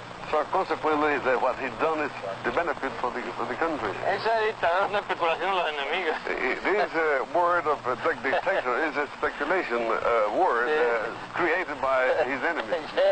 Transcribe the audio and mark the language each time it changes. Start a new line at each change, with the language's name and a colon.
English: So consequently, what he's done is the benefit for the country.
Spanish: Esa dictadura es una especulación de los enemigos.
English: This word of dictator is a speculation word created by his enemies.